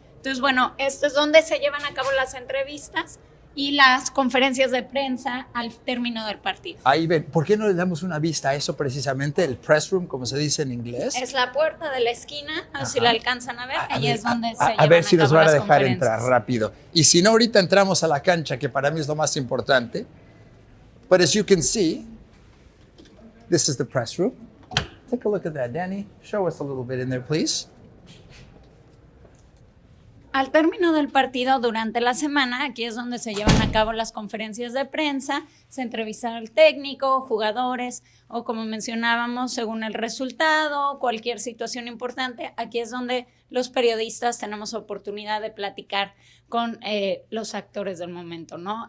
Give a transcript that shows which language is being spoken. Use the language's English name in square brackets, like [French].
[Spanish] Entonces, bueno, esto es donde se llevan a cabo las entrevistas y las conferencias de prensa al término del partido. Ahí ven, ¿por qué no le damos una vista a eso precisamente? El press room, como se dice en inglés. Es la puerta de la esquina, si la alcanzan a ver, ahí es donde se llevan a ver si nos van a dejar conferencias. Entrar rápido. Y si no, ahorita entramos a la cancha, que para mí es lo más importante. [English] But as you can see, this is the press room. Take a look at that, Danny. Show us a little bit in there, please. [Spanish] Al término del partido, durante la semana, aquí es donde se llevan a cabo las conferencias de prensa, se entrevista al técnico, jugadores, o como mencionábamos, según el resultado, cualquier situación importante, aquí es donde los periodistas tenemos oportunidad de platicar con los actores del momento, ¿no?